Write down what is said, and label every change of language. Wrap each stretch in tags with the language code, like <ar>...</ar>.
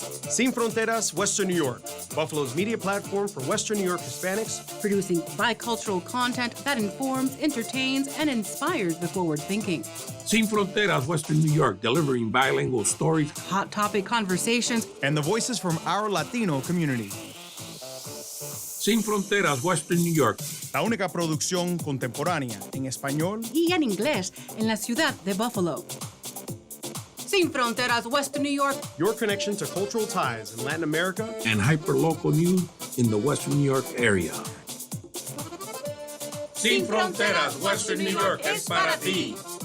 <en>Sin Fronteras Western New York, Buffalo's media platform for Western New York Hispanics, producing bicultural content that informs, entertains, and inspires the forward thinking. Sin Fronteras Western New York, delivering bilingual stories, hot topic conversations, and the voices from our Latino community. Sin Fronteras Western New York,</en> <es>la única producción contemporánea en español y en inglés en la ciudad de Buffalo.</es> <en>Sin Fronteras Western New York, your connection to cultural ties in Latin America and hyperlocal news in the Western New York area.</en> <es>Sin Fronteras Western New York es para ti.</es>